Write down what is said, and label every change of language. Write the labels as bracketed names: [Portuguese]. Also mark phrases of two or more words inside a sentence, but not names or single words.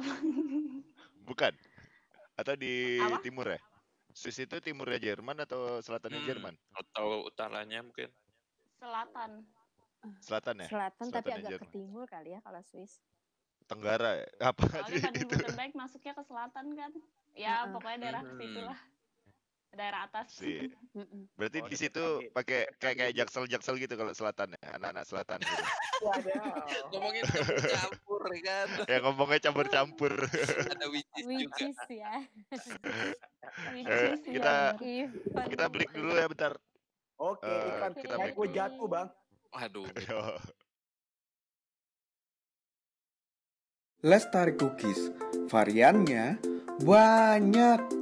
[Indonesian] Bukan. Atau di timur ya? Swiss itu timurnya Jerman atau selatannya Jerman? Atau utaranya mungkin. Selatan ya? Selatan tapi agak ke timur kali ya kalau Swiss. Tenggara apa sih itu? Baden-Württemberg masuknya ke selatan kan? Ya pokoknya daerah situ lah. Daerah atas. Berarti di situ pakai kayak jaksel gitu kalau selatan ya, anak-anak selatan gitu. Ngomongin campur kan. Ya ngomongnya campur-campur. Ada [English] which is [Indonesian] ya. Kita break dulu ya bentar. Oke, iklan kita break. Gue jatuh, Bang. Aduh. Lestari Cookies, variannya banyak.